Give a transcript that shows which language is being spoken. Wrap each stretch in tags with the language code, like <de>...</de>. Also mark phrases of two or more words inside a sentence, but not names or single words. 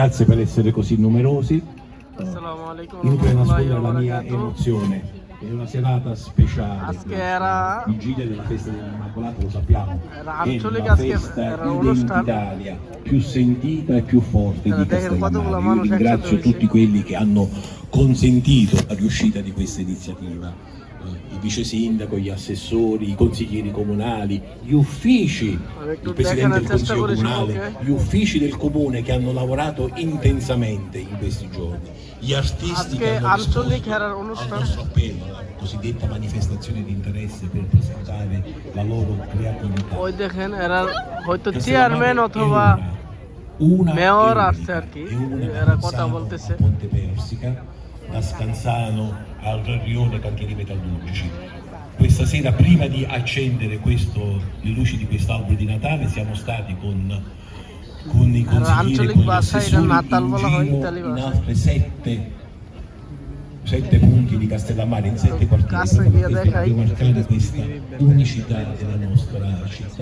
<it>Grazie per essere così numerosi.</it> <ar>السلام عليكم</ar> <it>Inutile</it> <ar>warahmatullahi</ar> <it>nascondere la mia</it> <ar>wabarakatuh.</ar> <it>emozione. È una serata speciale.</it> <bn>আজকে এরা</bn> <it>Vigilia della festa dell'Immacolata, lo sappiamo.</it> <bn>এরা</bn> <it>È</it> <bn>আঞ্চলিক</bn> <it>la</it> <bn>আজকে</bn> <it>festa</it> <bn>এরা অনুষ্ঠান</bn> <it>identitaria più sentita e più forte di</it> <bn>দেখেন কতগুলো</bn> <it>Castellammare. Io</it> <bn>মানুষ একসাথে</bn> <it>ringrazio</it> <bn>হয়েছে।</bn> <it>tutti quelli che hanno consentito la riuscita di questa iniziativa. Il vice sindaco, gli assessori, i consiglieri comunali, gli uffici, il presidente del consiglio comunale, gli uffici del comune che hanno lavorato intensamente in questi giorni, gli artisti che hanno risposto al nostro appello, la cosiddetta manifestazione di interesse per presentare la loro creatività.</it> <bn>ওই দেখেন এরা হয়তো চেয়ারম্যান অথবা</bn> <it>Una</it> <bn>মেয়র</bn> <it>è</it> <bn>আসছে আর কি,</bn> <it>unica, e una da</it> <bn>এরা কথা</bn> <it>Cassano</it> <bn>বলতেছে।</bn> <it>a Ponte Persica, da Scansano al rione Cantieri Metallurgici. Questa sera, prima di accendere le luci di quest'albero di Natale, siamo stati con i consiglieri, con gli assessori in giro in altre sette punti di Castellammare, in 7 quartieri, proprio per marcare questa unicità della nostra città.</it>